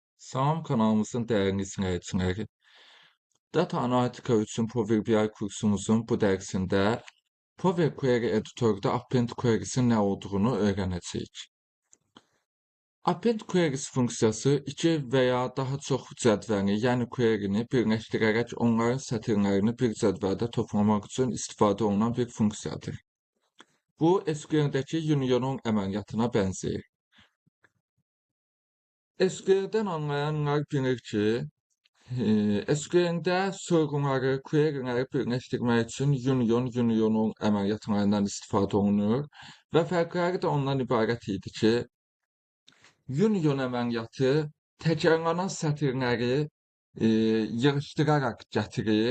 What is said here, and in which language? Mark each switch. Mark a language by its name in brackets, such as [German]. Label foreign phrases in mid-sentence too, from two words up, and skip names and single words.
[Turkish] Salam kanalımızın değerli izleyicileri. Data analitika üçün Power BI kursumuzun bu dersinde Power Query Editor'da Append Query'sin ne olduğunu öğreneceğiz. [Azerbaijani] Append Queries funksiyası iki veya daha çok cədvəni, yəni query'ni birləşdirərək onların sətirlərini bir cədvəldə toplamaq üçün istifadə olunan bir funksiyadır. Bu, SQL-dəki unionun əməliyyatına bənzəyir. SQL-dən anlayanlar bilir ki, SQL-də sorğuları, query'ləri birləşdirmək üçün unionun əməliyyatlarından istifadə olunur və fərqləri də ondan ibarət idi ki, union əməliyyatı təkrarlanan sətirləri yığışdıraraq gətirir.